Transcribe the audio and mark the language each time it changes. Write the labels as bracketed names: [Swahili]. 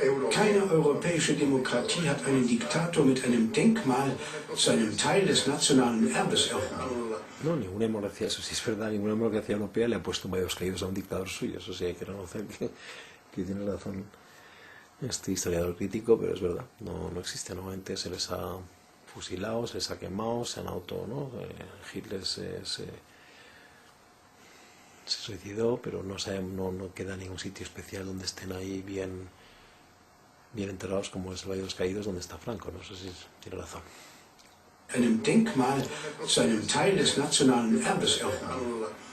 [German] Keine europäische Demokratie hat einen Diktator mit einem Denkmal zu einem Teil des nationalen Erbes erhoben. [Spanish] No, ninguna democracia, eso sí es verdad, ninguna democracia europea le ha puesto en Valles Caídos a un dictador suyo. Eso sí hay que reconocer que tiene razón este historiador crítico, pero es verdad, no existe. Normalmente se les ha fusilado, se les ha quemado, se han ¿no? Hitler se suicidó, pero no queda ningún sitio especial donde estén ahí bien enterrados como es el Valle de los Caídos, donde está Franco. No sé si tiene razón. [German] Einem Denkmal zu einem Teil des nationalen Erbes erhoben.